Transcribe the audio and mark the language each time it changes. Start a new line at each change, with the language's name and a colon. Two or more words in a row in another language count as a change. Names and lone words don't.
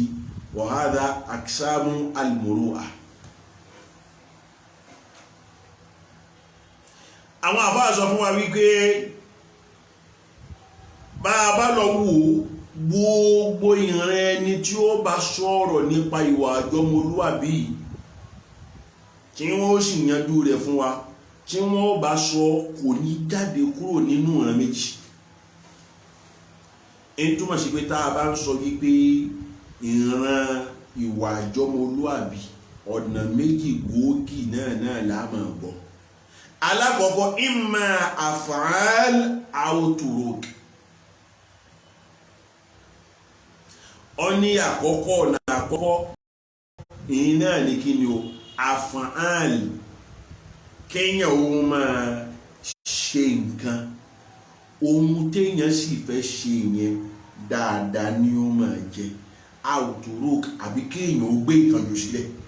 Arabic: وهذه أقسام المروءة.
Yoruba: àwọn àfáà sọ fún wa wípé bá a bá lọ wò gbogbo ìran ẹni tí ó bá sọ̀rọ̀ nípa ìwà ọmọlúwàbí tí wọ́n sì yanjú rẹ̀ fún wa, tí wọ́n bá sọ kò ní jáde kúrò nínú ìran méjì. èyí túmọ̀ sí pé tá a bá ń sọ wípé ìran ìwà ọmọlúwàbí ọ̀nà méjì gbòógì náà la máa gbọ́.
Arabic: alákọ̀ọ́kọ́ إما أفعال أو تروك.
Yoruba: ó ní àkọ́kọ́ ọ̀nà àkọ́kọ́ èyí náà ní kí ni o af'al, kéèyàn ó máa ṣe nǹkan, ohun téèyàn sì fẹ́ ṣe yẹn dáadáa ni ó máa jẹ,
Arabic: أو تروك,
Yoruba: àbí kéèyàn ó gbé nǹkan jù sílẹ̀.